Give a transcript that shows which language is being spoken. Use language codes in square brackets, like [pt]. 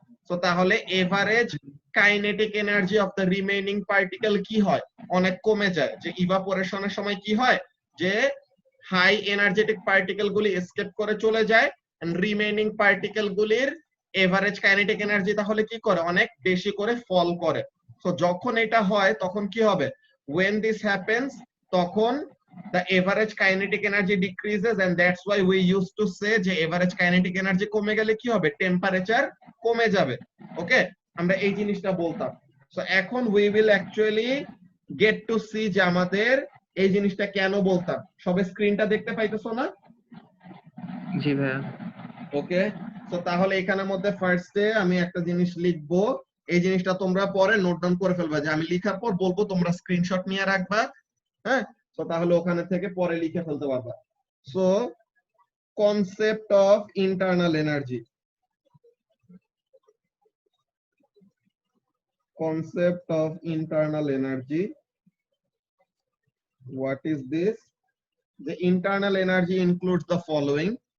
[en] so তাহলে average kinetic energy of the remaining particle [bn] কি হয়, অনেক কমে যায়। যে ইভাপোরেশনের সময় কি হয়, যে [en] high energetic particle [bn] গুলি এসকেপ করে চলে যায় এন্ড [en] remaining particle [bn] গুলির [en] average kinetic energy [bn] তাহলে কি করে, অনেক বেশি করে ফল করে। সো যখন এটা হয় তখন কি হবে, [en] when this happens, [bn] তখন [en] the average kinetic energy decreases and that's why we used to say যে average kinetic energy [bn] কমে গেলে কি হবে, টেম্পারেচার কমে যাবে। ওকে, আমরা এই জিনিসটা বলতাম। সো এখন [en] we will actually get to see [bn] যে আমাদের এই জিনিসটা কেন বলতাম। সবে স্ক্রিনটা দেখতে পাইতেছো না? জি ভাইয়া। ওকে, তো তাহলে এখানের মধ্যে ফার্স্টে আমি একটা জিনিস লিখবো, এই জিনিসটা তোমরা পরে [en] note down [bn] করে ফেলবা, যে আমি লিখার পর বলবো তোমরা স্ক্রিনশট নিয়ে রাখবা, হ্যাঁ, তো তাহলে ওখানে থেকে পরে লিখে ফেলতে পারবা। [en] So concept of internal energy, concept of internal energy, what is this? The internal energy includes the following: